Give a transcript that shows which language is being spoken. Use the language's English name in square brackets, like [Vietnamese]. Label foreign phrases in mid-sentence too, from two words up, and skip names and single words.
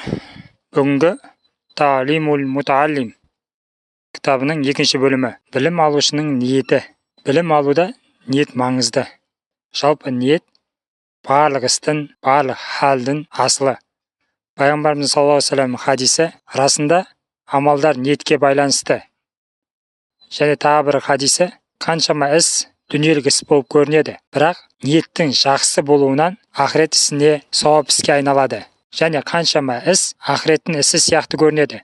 [Kazakh] Бүгінгі Таалимул Мутааллим кітабының екінші бөлімі. Білім алушының ниеті. Білім алуда ниет маңызды. Жалпы ниет барлық істің, барлық халдің асылы. Пайғамбарымыз [Arabic] صلى الله عليه وسلم [Kazakh] хадисі расында амалдар ниетке байланысты. Және тағы бір хадисі, қаншама іс дүниелік іс болып көрінеді, бірақ ниеттің жақсы болуынан ақырет ісіне, сауап іске айналады. Және қаншама іс ақыреттің ісі сияқты көрінеді.